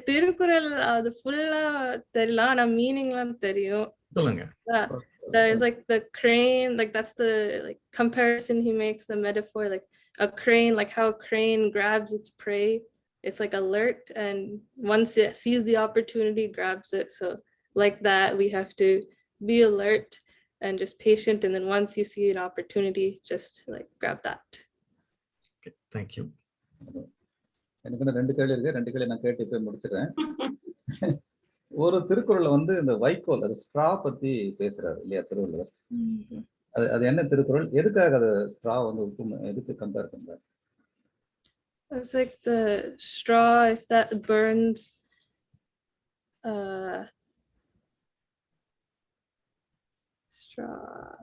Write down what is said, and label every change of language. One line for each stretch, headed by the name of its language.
Tamil: திருக்குறள் அது ஃபுல்லா தெரியல, ஆனா மீனிங்லாம் தெரியும். சொல்லுங்க.
English: There's like the crane, like that's the like comparison he makes, the metaphor, like a crane, like how a crane grabs its prey. It's like alert, and once it sees the opportunity, grabs it. So like that, we have to be alert and just patient, and then once you see an opportunity, just like grab that. Okay, thank you.
Tamil: எனக்கு ரெண்டு கேள்வி இருக்கு, ரெண்டு கேள்வி நான் கேட்டு போய் முடிச்சிடுறேன். ஒரு திருக்குறள்ல வந்து இந்த வைக்கோல், அது ஸ்ட்ரா பத்தி பேசுறாரு இல்லையா திருவள்ளுவர்? அது என்ன திருக்குறள்? எதுக்காக அது ஸ்ட்ரா வந்து எதுக்கு கம்பேர் பண்றாரு?
English: It's like the straw, if that burns, straw.